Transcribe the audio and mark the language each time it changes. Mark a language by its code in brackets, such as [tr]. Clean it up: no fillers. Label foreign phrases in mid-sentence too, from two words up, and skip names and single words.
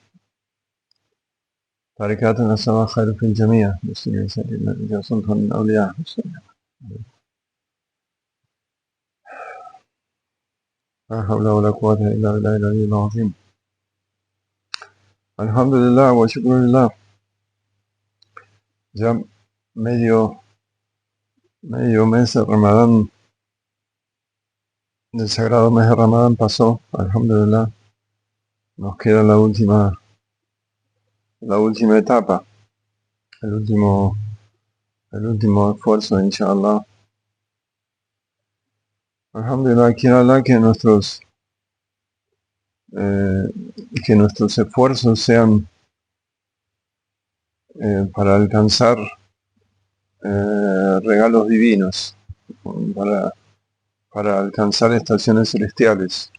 [ar] بركاتنا السماء خير في الجميع. بسم الله سيدنا سلطان الأولياء. لا حول ولا قوة إلا بالله العلي العظيم. الحمد لله والشكر لله. [es] Ya medio mes de Ramadán, del sagrado mes de Ramadán pasó. Alhamdulillah. Nos queda la última etapa, el último esfuerzo, inshallah. Alhamdulillah, quiero hablar que nuestros esfuerzos sean para alcanzar regalos divinos, para alcanzar estaciones celestiales.